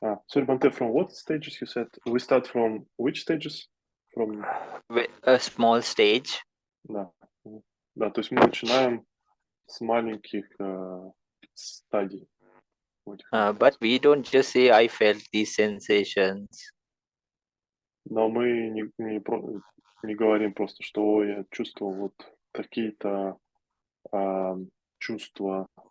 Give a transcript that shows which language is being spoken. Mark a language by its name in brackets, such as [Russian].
[English] Sorry, Bante, from what stages you said? We start from which stages? From... A small stage. [Russian] Да. Да, то есть мы начинаем с маленьких стадий. [English] But we don't just say, I felt these sensations. [Russian] Но мы не говорим просто, что я чувствовал вот какие-то чувства.